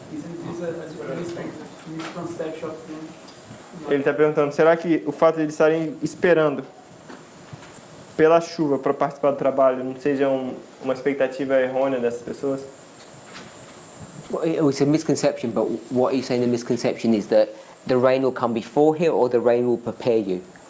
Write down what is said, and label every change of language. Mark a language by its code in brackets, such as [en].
[en] Isn't this a misconception of them? [pt] Ele está perguntando, será que o fato de eles estarem esperando pela chuva para participar do trabalho não seja uma expectativa errônea dessas pessoas? [en] Well, it's a misconception, but what you're saying the misconception is that the rain will come before here or the rain will prepare you?